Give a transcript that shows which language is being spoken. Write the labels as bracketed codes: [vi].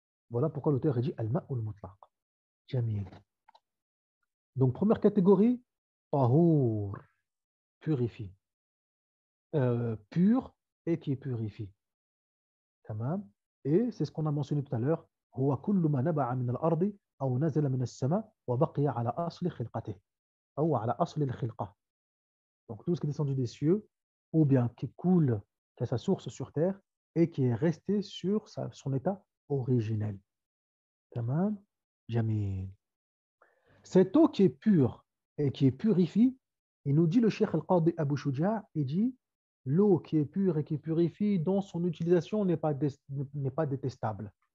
[fr] Voilà pourquoi l'auteur a dit al-ma'ul mutlaq. Jamil. Donc, première catégorie, tahour, purifie. Pur et qui purifie. Tamam. Et c'est ce qu'on a mentionné tout à l'heure. [ar] هو كل ما نبع من الأرض أو نزل من السماء وبقي على أصل خلقته أو على أصل الخلقة. [fr] Donc tout ce qui est descendu des cieux ou bien qui coule, qui a sa source sur terre et qui est resté sur son état originel. Tamam. Jamil. Cette eau qui est pure et qui est purifiée, il nous dit le Cheikh Al-Qadi Abu Shuja, il dit l'eau qui est pure et qui purifie, dans son utilisation n'est pas détestable.